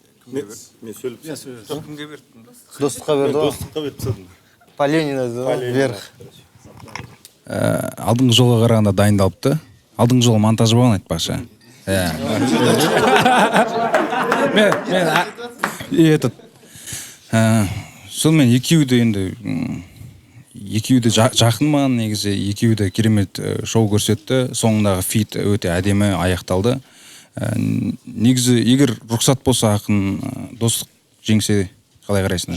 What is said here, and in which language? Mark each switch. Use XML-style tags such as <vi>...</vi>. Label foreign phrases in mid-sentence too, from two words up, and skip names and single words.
<kk>Мен, мен сөйлеп, мен сөйлеп. Кімге бердің? Достыққа берді ғой. Достыққа беріп тастадым.</kk> <ru>Поленина, да, Поленина. вверх.</ru> <kk>Ә, алдыңғы жолға қарағанда дайындалыпты. Алдыңғы жолы монтаж болған, айтпақшы. Ә. Мен, мен,</kk> <ru>а, и этот,</ru> <kk>ә, сонымен екеуі де енді, м, екеуі де жа-, жақын маған негізі, екеуі де керемет, ә, шоу көрсетті. Соңындағы фит өте әдемі аяқталды. Ә, н-, негізі, егер рұқсат болса, ақын, ә, достық жеңсе қалай қарайсыңдар?</kk>